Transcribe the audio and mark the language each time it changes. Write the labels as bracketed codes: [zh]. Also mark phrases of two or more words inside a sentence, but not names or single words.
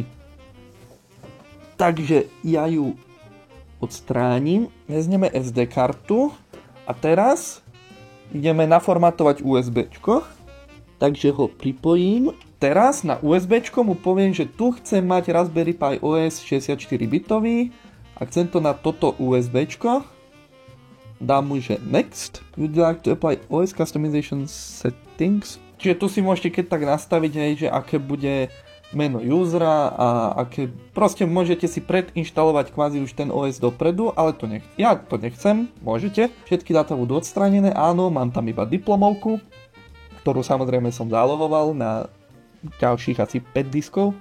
[sk] Takže ja ju odstránim, vezmeme SD kartu a teraz ideme naformatovať USBčko, takže ho pripojím. Teraz na USBčko mu poviem, že tu chcem mať Raspberry Pi OS 64-bitový a chcem to na toto USBčko. Dám mu, že Next. [en] Would you like to apply OS customization settings? [sk] Čiže tu si môžete keď tak nastaviť, hej, že aké bude meno usera a aké... Proste môžete si predinštalovať kvázi už ten OS dopredu, ale to ja to nechcem, môžete. Všetky dáta budú odstránené, áno, mám tam iba diplomovku, ktorú samozrejme som zálohoval na ďalších asi 5 diskov.